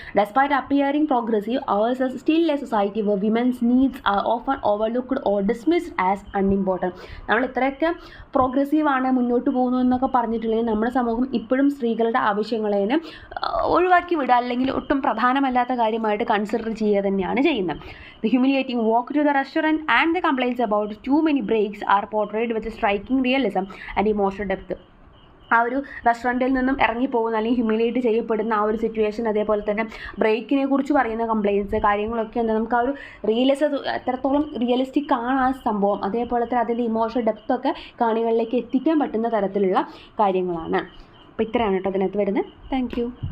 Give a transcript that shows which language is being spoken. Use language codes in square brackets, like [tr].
[en] Despite appearing progressive, ours still a society where women's needs are often overlooked or dismissed as unimportant. [ml] നമ്മൾ ഇത്രയൊക്കെ പ്രോഗ്രസീവാണ്, മുന്നോട്ട് പോകുന്നു എന്നൊക്കെ പറഞ്ഞിട്ടുണ്ടെങ്കിൽ നമ്മുടെ സമൂഹം ഇപ്പോഴും സ്ത്രീകളുടെ ആവശ്യങ്ങളെ ഒഴിവാക്കി വിടുക, അല്ലെങ്കിൽ ഒട്ടും പ്രധാനമല്ലാത്ത കാര്യമായിട്ട് കൺസിഡർ ചെയ്യുക തന്നെയാണ് ചെയ്യുന്നത്. [en] The humiliating walk to the restaurant and the complaints about too many breaks are portrayed with striking realism and emotional depth. [ml] ആ ഒരു റെസ്റ്റോറൻറ്റിൽ നിന്നും ഇറങ്ങിപ്പോകുന്ന അല്ലെങ്കിൽ ഹ്യൂമിലിയേറ്റ് ചെയ്യപ്പെടുന്ന ആ ഒരു സിറ്റുവേഷൻ, അതേപോലെ തന്നെ ബ്രേക്കിനെ കുറിച്ച് പറയുന്ന കംപ്ലയിൻറ്റ്സ് കാര്യങ്ങളൊക്കെ എന്താ, നമുക്ക് ആ ഒരു എത്രത്തോളം റിയലിസ്റ്റിക് ആണ് ആ സംഭവം, അതേപോലെ തന്നെ അതിൻ്റെ ഇമോഷണൽ ഡെപ്തൊക്കെ കാണികളിലേക്ക് എത്തിക്കാൻ പറ്റുന്ന തരത്തിലുള്ള കാര്യങ്ങളാണ്. അപ്പോൾ ഇത്രയാണ് കേട്ടോ അതിനകത്ത് വരുന്നത്. [en] Thank you.